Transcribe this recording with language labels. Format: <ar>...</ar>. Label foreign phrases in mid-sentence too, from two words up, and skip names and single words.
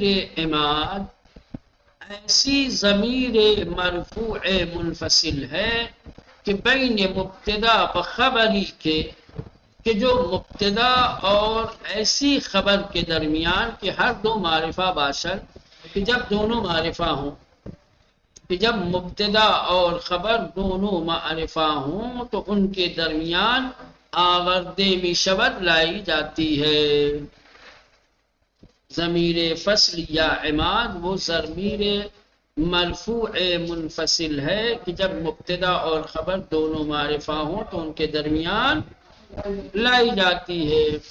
<ur>عماد ایسی ضمیر مرفوع منفصل ہے کہ</ur> <fa>بین مبتدا و خبری</fa> <ur>کے، کہ جو مبتدا اور ایسی خبر کے درمیان کہ</ur> <fa>ہر دو معرفہ باشد،</fa> <ur>کہ جب دونوں معرفہ ہوں، کہ جب مبتدا اور خبر دونوں معرفہ ہوں تو ان کے درمیان</ur> <fa>آورده می شود</fa> <ur>لائی جاتی ہے. ضمیر فصل یا عماد وہ ضمیر مرفوع منفصل ہے کہ جب مبتدا اور خبر دونوں معرفہ ہوں تو ان کے درمیان لائی جاتی ہے.</ur>